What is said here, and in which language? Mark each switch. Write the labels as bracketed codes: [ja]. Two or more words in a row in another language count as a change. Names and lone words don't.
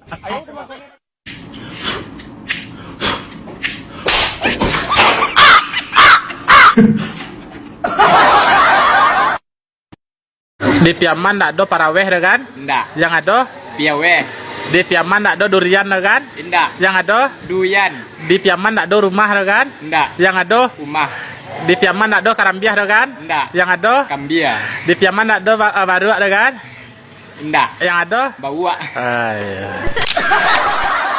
[min] Di Piaman tak ada paraweh kan? Ndak. Yang ada Piaweh. di Piaman tak ada durian kan? Ndak. Yang ada Duyan. di Piaman tak ada rumah kan? Ndak. Yang ada Rumah. di Piaman tak ada karambiah kan? Ndak. Yang ada Kambia. di Piaman tak ada baru kan? Ndak. Yang ada Bawa. ah, iya.